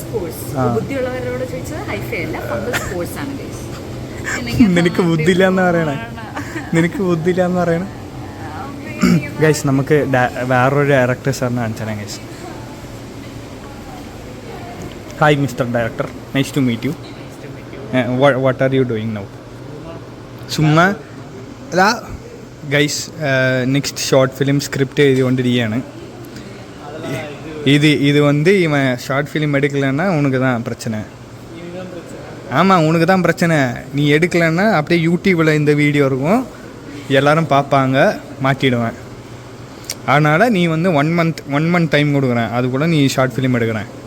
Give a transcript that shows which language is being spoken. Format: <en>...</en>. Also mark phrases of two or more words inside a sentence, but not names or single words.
<ml>നിനക്ക് ബുദ്ധിയില്ല എന്ന് പറയണ ഗൈസ്. നമുക്ക് വേറൊരു ഡയറക്ടർ സാറിനെ കാണിച്ചാൽ ഗൈസ്.</ml> <en>Hi Mister Director, nice to meet you. What are you doing now?</en> <ml>ചുമ്മാ അല്ല ഗൈസ്,</ml> <en>next short film script</en> <ml>എഴുതിക്കൊണ്ടിരിക്കുകയാണ്.</ml> <ta>இது வந்து இவன்</ta> <en>short film</en> <ta>எடுக்கலைன்னா உனக்கு தான் பிரச்சனை. ஆமாம், உனக்கு தான் பிரச்சனை. நீ எடுக்கலைன்னா அப்படியே யூடியூப்பில் இந்த வீடியோ இருக்கும், எல்லோரும் பார்ப்பாங்க, மாட்டிடுவேன். அதனால் நீ வந்து 1</ta> <en>month time</en> <ta>கொடுக்குறேன், அது கூட நீ</ta> <en>short film</en> <ta>எடுக்கிறேன்.</ta>